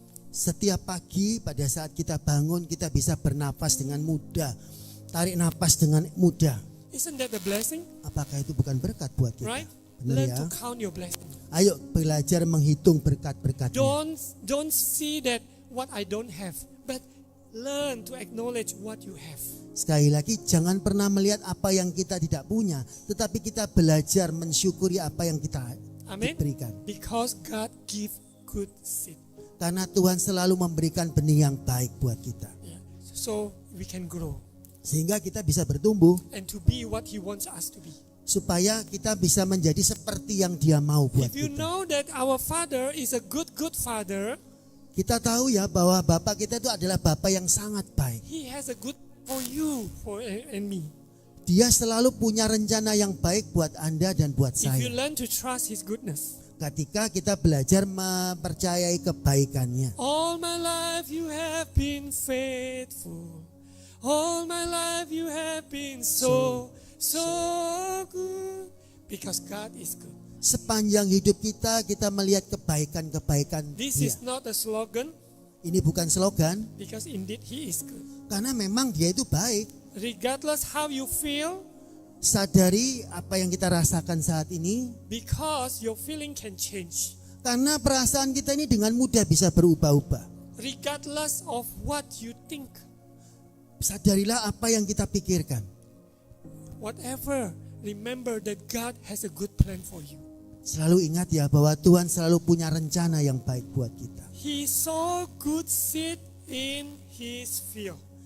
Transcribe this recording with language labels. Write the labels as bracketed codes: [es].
[id] Setiap pagi pada saat kita bangun kita bisa bernafas dengan mudah. Tarik nafas dengan mudah. [en] Isn't that a blessing? [id] Apakah itu bukan berkat buat kita? [en] Right? [id] Benar [en] Learn [id] ya? [en] to count your blessing. [id] Ayo belajar menghitung berkat-berkatnya. [en] Don't see that what I don't have, but learn to acknowledge what you have. [id] Sekali lagi jangan pernah melihat apa yang kita tidak punya, tetapi kita belajar mensyukuri apa yang kita [en] Amen. [id] diberikan. [en] Because God give good seed. [id] Karena Tuhan selalu memberikan benih yang baik buat kita. [en] Yeah. So we can grow [id] Sehingga kita bisa bertumbuh [en] and to be what He wants us to be. [id] supaya kita bisa menjadi seperti yang Dia mau buat [en] If you [id] kita. [en] know that our Father is a good Father, [id] Kita tahu ya bahwa Bapa kita itu adalah Bapa yang sangat baik. [en] He has a good for you, and me. [id] Dia selalu punya rencana yang baik buat Anda dan buat [en] If you [id] saya. [en] learn to trust His goodness. [id] Ketika kita belajar mempercayai kebaikannya. [en] All my life you have been faithful. All my life you have been so good. Because God is good. [id] Sepanjang hidup kita melihat kebaikan-kebaikan [en] This [id] Dia. [en] is not a slogan, [id] Ini bukan slogan, [en] because indeed He is good. [id] karena memang Dia itu baik. [en] Regardless how you feel, [id] Sadari apa yang kita rasakan saat ini, [en] because your feeling can change. [id] karena perasaan kita ini dengan mudah bisa berubah-ubah. [en] Regardless of what you think, [id] Sadarilah apa yang kita pikirkan. [en] whatever, remember that God has a good plan for you. [id] Selalu ingat ya bahwa Tuhan selalu punya rencana yang baik buat kita. [en] He saw good seed in His field.